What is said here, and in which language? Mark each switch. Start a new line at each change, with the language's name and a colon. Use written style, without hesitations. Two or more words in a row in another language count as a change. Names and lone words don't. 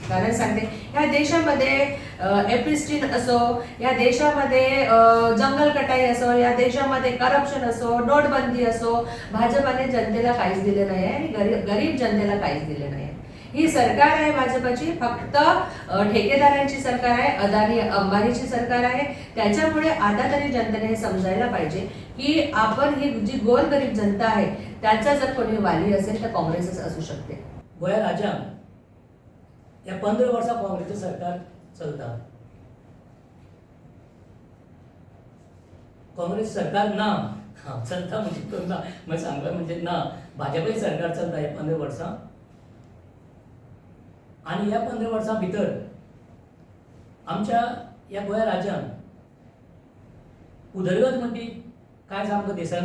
Marathi: कारण सांगते, ह्या देशामध्ये एपिस्टिन असो, या देशामध्ये जंगल कटाई असो, या देशामध्ये करप्शन असो, नोटबंदी असो, भाजपाने जनतेला काहीच दिले नाही आहे आणि गरीब जनतेला काहीच दिले नाही आहे. ही सरकार आहे भाजपाची, फक्त ठेकेदारांची सरकार आहे, अदानी अंबानीची सरकार आहे. त्याच्यामुळे आता तरी जनतेने हे समजायला पाहिजे की आपण ही जी गोरगरीब जनता आहे त्याचा जर कोणी वाली असेल तर काँग्रेसच असू शकते.
Konkani: गोया राज्यांत या 15 वर्सां काँग्रेसचं सरकार चलता. काँग्रेस सरकार ना चलता म्हणजे ना, मग सांगता म्हणजे ना, भाजपाचें सरकार चलता या 15 वर्सां. आणि ह्या 15 वर्सां भितर आमच्या या गोंय राज्यांत उदरगत म्हणटी कांयच आमकां दिसना.